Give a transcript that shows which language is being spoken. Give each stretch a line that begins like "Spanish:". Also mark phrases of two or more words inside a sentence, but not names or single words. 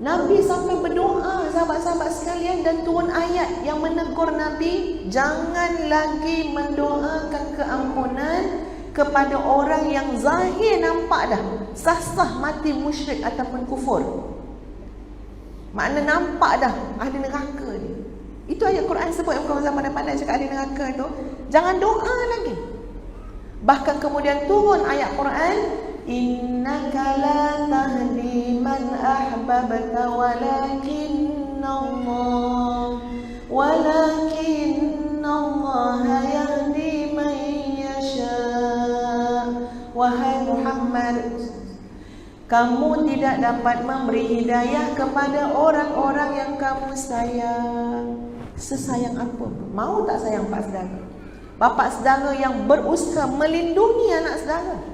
Malay: Nabi sampai berdoa, sahabat-sahabat sekalian, dan turun ayat yang menegur Nabi, jangan lagi mendoakan keampunan kepada orang yang zahir nampak dah sah-sah mati musyrik ataupun kufur. Makna nampak dah ahli neraka ni. Itu ayat Quran sebut, yang kawan zaman pandai cakap ahli neraka tu. Jangan doa lagi. Bahkan kemudian turun ayat Quran,
Arabic: إنك لا تهدي من أحببت ولكن الله يهدي من يشاء.
Malay: Wahai Muhammad, kamu tidak dapat memberi hidayah kepada orang-orang yang kamu sayang. Sesayang apa? Mau tak sayang pak saudara? Bapak saudara yang berusaha melindungi anak saudara.